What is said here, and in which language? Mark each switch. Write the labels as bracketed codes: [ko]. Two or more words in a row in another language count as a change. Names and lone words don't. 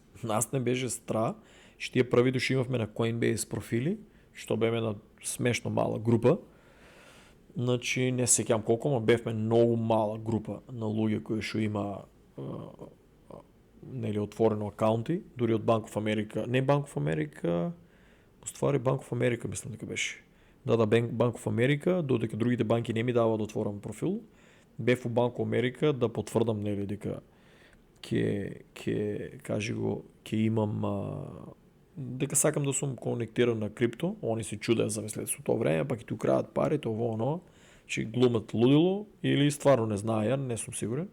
[mk] Нас не беше страх. Што тие први души имавме на Coinbase профили, што беме на смешно мала група. Значи не се сеќавам колку, но бевме многу мала група на луѓе кои што има нели отворено акаунти, дури од Bank of America, не Bank of America, уствари Bank of America мислам дека беше. Да, Bank of America, додека другите банки не ми даваат да отворам профил, бев у Bank of America да потврдам нели дека ќе имам дека сакам да сум конектиран на крипто. Они се чудеа замислете со тоа време, пак и ти украдат пари, тоа оно, че глумат лудило или стварно не знаеа, не сум сигурен.